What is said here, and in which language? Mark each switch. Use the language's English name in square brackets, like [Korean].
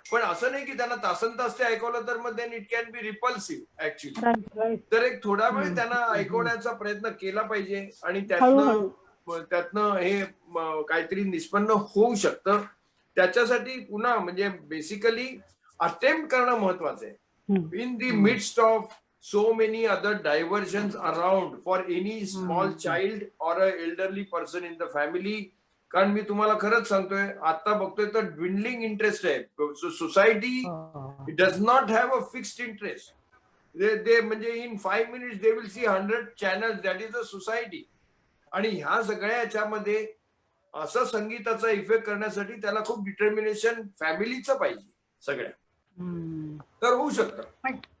[Marathi] पण असं नाही की त्यांना तासन तास ते ऐकवलं तर मग [English] Then it can be repulsive actually. [Marathi] तर एक थोडा वेळ त्यांना ऐकवण्याचा प्रयत्न केला पाहिजे आणि त्यातनं हे काहीतरी निष्पन्न होऊ शकतं. त्याच्यासाठी पुन्हा म्हणजे बेसिकली अटेम्प्ट करणं महत्वाचं आहे. [English] In the midst of so many other diversions around for any small child or a elderly person in the family. [Marathi] कारण मी तुम्हाला खरंच सांगतोय, आता बघतोय तर ड्विंडलिंग इंटरेस्ट आहे. [English] Society does not have a fixed interest. They म्हणजे in 5 minutes they will see 100 channels. That is a society. [Marathi] आणि ह्या सगळ्या याच्यामध्ये असं संगीताचा इफेक्ट करण्यासाठी त्याला खूप डिटर्मिनेशन फॅमिलीचं पाहिजे सगळ्या, तर होऊ शकतं.